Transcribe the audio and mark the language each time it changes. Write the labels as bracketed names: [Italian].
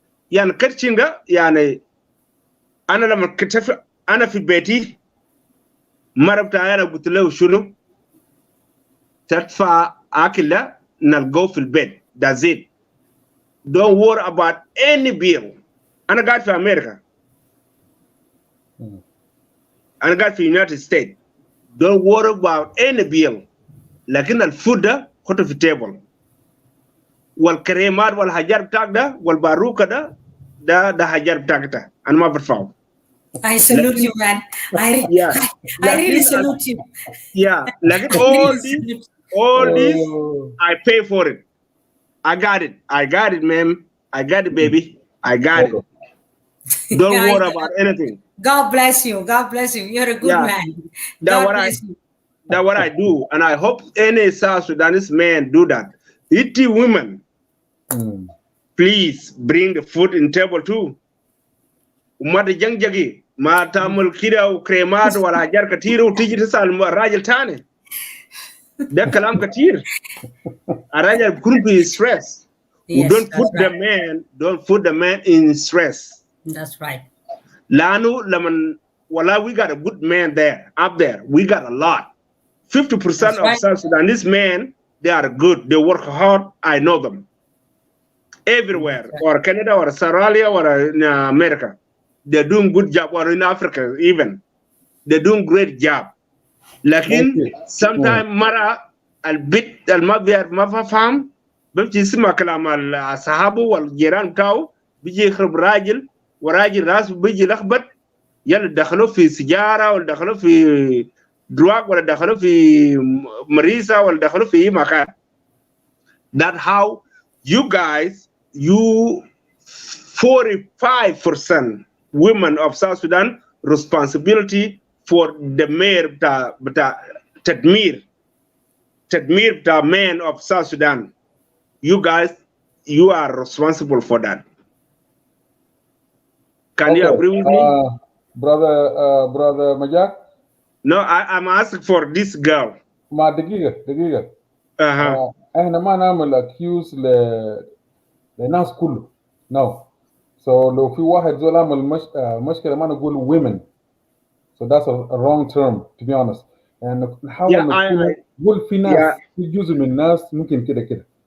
[Arabic] يعني كرتشنجا يعني انا لما كنت انا في بيتي مره بتاعي انا قلت له شنو تدفع اكل نلقوه في البيت [English] that's it. Don't worry about any bill. [Arabic] أنا قاعد في أمريكا. أنا قاعد في United States. [English] Don't worry about any bill. [Arabic] لكن الفود ده خده في التيبل. والكريمات والحاجات بتاعك ده والباروكة ده حاجات بتاعك ده. أنا ما بدفعه. [English] I salute you, man. I really salute you. Yeah. لكن all this I pay for it. I got it, ma'am. I got it, baby. I got it. Don't worry about anything. God bless you. God bless you. You're a good man. That's what I do. And I hope any South Sudanese man do that. Iti women, please bring the food in table too. [Arabic] Umada jangjagi, ma tamul kira u kremad wala hajar katiru tiji tisal rajal tane. ده كلام كتير. الرجل بيكون في stress. [English] Yes, don't put the man in stress. That's right. [Arabic] لأنه لما [English] we got a good man up there. We got a lot. 50% of South Sudanese men, they are good. They work hard. I know them. Everywhere, or Canada, or Australia, or in America, they're doing good job. Or in Africa, even they're doing great job. [Arabic] لكن sometimes مرة البيت ما فاهم بمشي يسمع كلام الصحابه والجيران بتاعه بيجي يخرب راجل وراجل راسه بيجي لخبط يلا دخلوا في سجاره ولا دخلوا في دراج ولا دخلوا في مريسه ولا دخلوا في اي مكان. [English] That's how you guys, you 45% women of South Sudan responsibility for the mayor Tadmir the man of South Sudan. You guys, you are responsible for that. Can you agree with me? Brother Majak? No, I'm asking for this girl. [Arabic] ما دقيقة Uh-huh. احنا ما نعمل accuse للناس كله. [English] No. [Arabic] So لو في واحد زول عمل مشكلة ما نقول women. [English] So that's a wrong term, to be honest. [Arabic] And نحاول نقول في ناس في جزء من الناس ممكن كده.